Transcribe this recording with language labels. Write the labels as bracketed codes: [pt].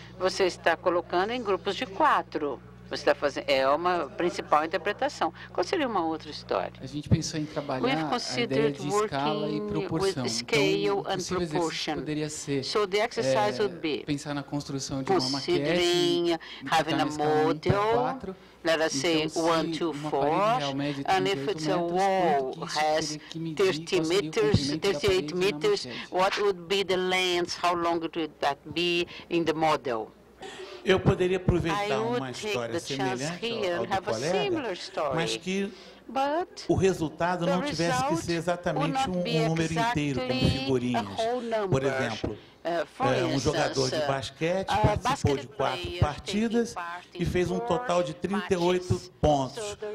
[pt] Você está colocando em grupos de 4. Você está fazendo, é uma principal interpretação. Qual seria uma outra história? A gente pensou em trabalhar a ideia de escala e proporção. Então, o possível exercício poderia ser pensar na construção de uma maquete, [en] having a model, let us say 1, 2, 4, and if it's a wall has 38 meters, what would be the length, how long would that be in the model? [pt] Eu poderia aproveitar uma história semelhante ao do colega, mas que o resultado não tivesse que ser exatamente um número inteiro, como figurinhas. Por exemplo, um jogador de basquete participou de 4 partidas e fez um total de 38 pontos.